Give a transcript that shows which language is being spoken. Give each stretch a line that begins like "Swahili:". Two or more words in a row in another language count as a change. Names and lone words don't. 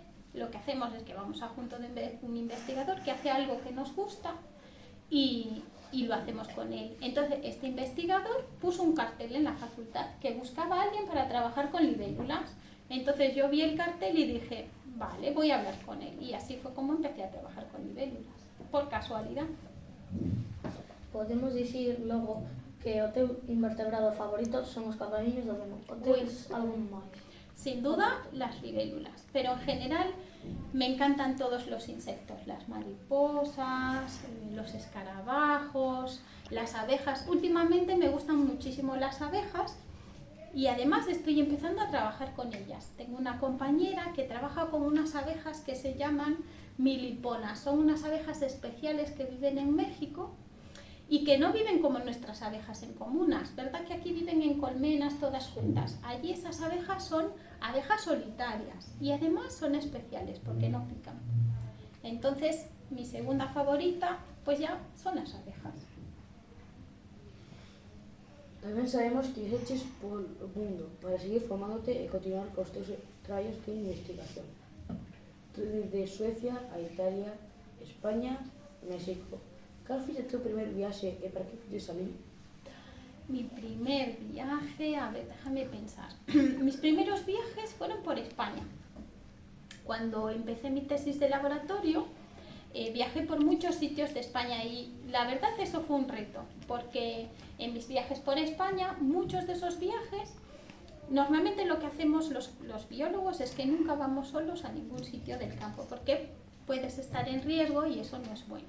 Spanish: Lo que hacemos es que vamos a junto de un investigador que hace algo que nos gusta y lo hacemos con él. Entonces este investigador puso un cartel en la facultad que buscaba a alguien para trabajar con libélulas. Entonces yo vi el cartel y dije, vale, voy a hablar con él. Y así fue como empecé a trabajar con libélulas, por casualidad.
Galician: Podemos dicir logo que o teu invertebrado favorito son os cabaliños do Benón. O teus algún máis?
Spanish: Sin duda las libélulas, pero en general me encantan todos los insectos, las mariposas, los escarabajos, las abejas. Últimamente me gustan muchísimo las abejas y además estoy empezando a trabajar con ellas. Tengo una compañera que trabaja con unas abejas que se llaman miliponas. Son unas abejas especiales que viven en México y que no viven como nuestras abejas en comunas, ¿verdad? Que aquí viven en colmenas todas juntas. Allí esas abejas son abejas solitarias y además son especiales porque no pican. Entonces, mi segunda favorita, pues ya son las abejas.
Galician: Tamén sabemos que viaxeches polo mundo para seguir formándote e continuar cos teus traballos de investigación. Desde Suecia a Italia, España, México. Cal foi o teu primer viaxe e para que fixes ali?
Spanish: Mi primer viaje, a ver, déjame pensar. Mis primeros viajes fueron por España. Cuando empecé mi tesis de laboratorio, viajé por muchos sitios de España y la verdad eso fue un reto, porque en mis viajes por España, muchos de esos viajes, normalmente lo que hacemos los biólogos es que nunca vamos solos a ningún sitio del campo, porque puedes estar en riesgo y eso no es bueno.